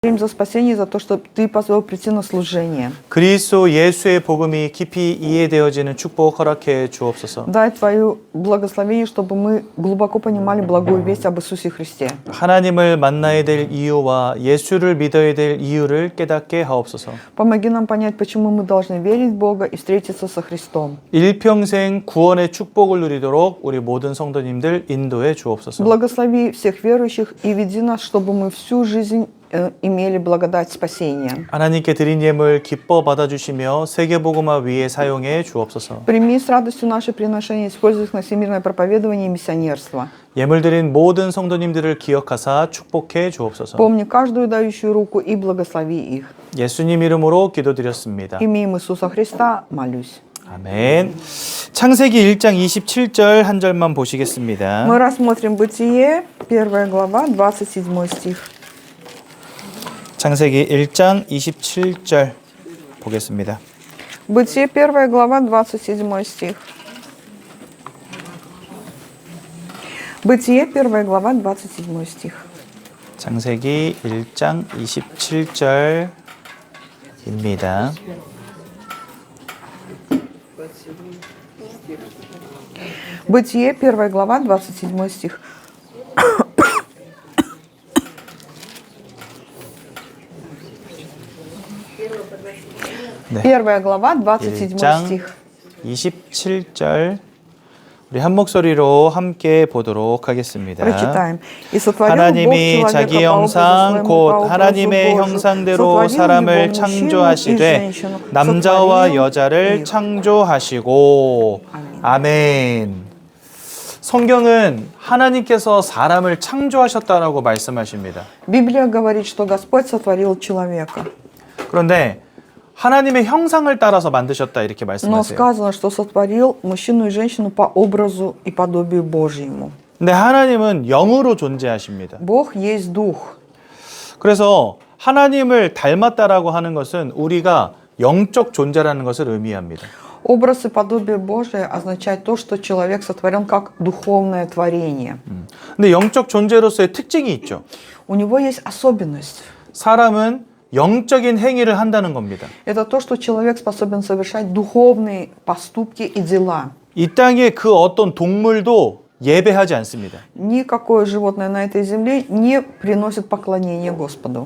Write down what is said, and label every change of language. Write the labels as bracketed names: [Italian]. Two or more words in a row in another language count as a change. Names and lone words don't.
[Russian] За спасение, за то, что Ты позволил прийти на служение. [Korean] 그리스도 예수의 복음이 깊이 이해되어지는 축복 허락해 주옵소서. [Russian] Дай Твое благословение, чтобы мы глубоко понимали благую весть об Иисусе Христе. [Korean] 하나님을 만나야 될 이유와 예수를 믿어야 될 이유를 깨닫게 하옵소서. [Russian] Помоги нам понять, почему мы должны верить в Бога и встретиться со Христом. [Korean] 일평생 구원의 축복을 누리도록 우리 모든 성도님들 인도해 주옵소서. [Russian] Благослови всех верующих и веди нас, чтобы мы всю жизнь имели благодать спасения. [Korean] 하나님께 드린 예물 기뻐 받아주시며 세계복음화 위에 사용해 주옵소서. [Russian] Прими с радостью наши приношения, используй их на всемирное проповедование и миссионерство. [Korean] 예물 드린 모든 성도님들을 기억하사 축복해 주옵소서. [Russian] Помни каждую дающую руку и благослови их. [Korean] 예수님 이름으로 기도드렸습니다. [Russian] Имеем Иисуса Христа, молюсь. [Korean] 아멘. 창세기 1장 27절 한 절만 보시겠습니다. [Russian] Мы рассмотрим Бытие, 1 глава, 27 стих. [Korean] 창세기 1장 27절 보겠습니다. [Russian] Бытие, 1 глава, 27 стих. Бытие, 1 глава, 27 стих. [Korean] 창세기 1장 27절입니다. [Russian] Бытие, 1 глава, 27 стих. [Korean] 네. [Russian] 1 глава, 27 [Korean] 1장 [Russian] стих. [Korean] 27절 우리 한 목소리로 함께 보도록 하겠습니다. [Russian] Прочитаем. И сотворил Бог [Korean] 하나님이 [Russian] человека [Korean] 자기 [Russian] по образу [Korean] 형상 [Russian] своему, по [Korean] 곧 [Russian] образу [Korean] 하나님의 [Russian] Божию. [Korean] 형상대로 [Russian] Сотворил [Korean] 사람을 [Russian] его, мужчину и [Korean] 창조하시되 [Russian] женщину. [Korean] 남자와 [Russian] Сотворил [Korean] 여자를 [Russian] их. [Korean] 창조하시고 아멘. 성경은 하나님께서 사람을 창조하셨다라고 말씀하십니다. [Russian] Библия говорит, что Господь сотворил человека. [Korean] 그런데 하나님의 형상을 따라서 만드셨다 이렇게 [Russian] Но [Korean] 말씀하세요. [Russian] сказано, что сотворил мужчину и женщину по образу и подобию Божьему. [Korean] 근데 하나님은 영으로 존재하십니다. [Russian] Бог есть Дух. [Korean] 그래서 하나님을 닮았다라고 하는 것은 우리가 영적 존재라는 것을 의미합니다. [Russian] Образ и подобие Божие означает то, что человек сотворен как духовное творение. [Korean] 근데 영적 존재로서의 특징이 있죠. [Russian] У него есть особенность. [Korean] 사람은 영적인 행위를 한다는 겁니다. [Russian] Это то, что человек способен совершать духовные поступки и дела. [Korean] 이 땅에 그 어떤 동물도 예배하지 않습니다. [Russian] Никакое животное на этой земле не приносит поклонение Господу,